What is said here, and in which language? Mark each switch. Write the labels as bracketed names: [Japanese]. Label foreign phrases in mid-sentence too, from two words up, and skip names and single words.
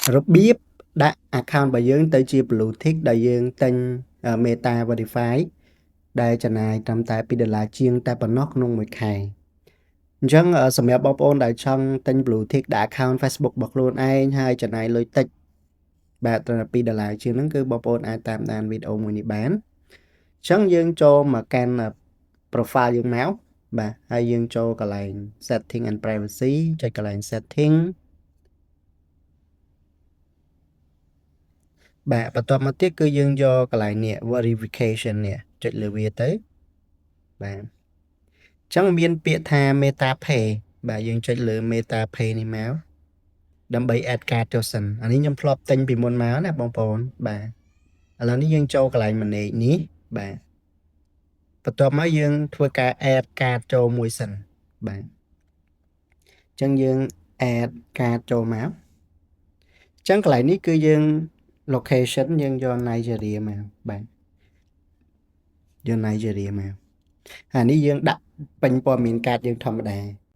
[Khmer] របៀបដាក់ account របស់យើងទៅជា [English] blue tick [Khmer] ដែលយើងទិញ Meta Verify ដែលចំណាយត្រឹមតែ$2ជាងតែប៉ុណ្ណោះក្នុងមួយខែអញ្ចឹងសម្រាប់បងប្អូនដែលចង់ទិញ [English] blue tick [Khmer] ដាក់ account Facebook របស់ខ្លួនឯងហើយចំណាយលុយតិចបាទត្រឹមតែ$2ជាងហ្នឹងគឺបងប្អូនអាចតាមដានវីដេអូមួយនេះបានអញ្ចឹងយើងចូលមកកាន់ profile យើងមកបាទហើយយើងចូលកន្លែង [English] setting and privacy [Khmer] ចុចកន្លែង setting បាទបន្ទាប់មកទៀតគឺយើងយកកន្លែងនេះ verification នេះចុចលើវាទៅបាទអញ្ចឹងមានពាក្យថា Meta Pay បាទយើងចុច លើ Meta Pay នេះមកដើម្បី [English] add card [Khmer] ចូលសិនអានេះខ្ញុំធ្លាប់ទិញពីមុនមកណាបងប្អូនបាទឥឡូវនេះយើងចូលកន្លែង manage នេះបាទបន្ទាប់មកយើងធ្វើការ [English] add card [Khmer] ចូលមួយសិនបាទអញ្ចឹងយើង [English] add card [Khmer] ចូលមកអញ្ចឹងកន្លែងនេះគឺយើង location យើងយក Nigeria មកបាទយក Nigeria មកអានេះយើងដាក់ពេញព័ត៌មានកាតយើងធម្មតា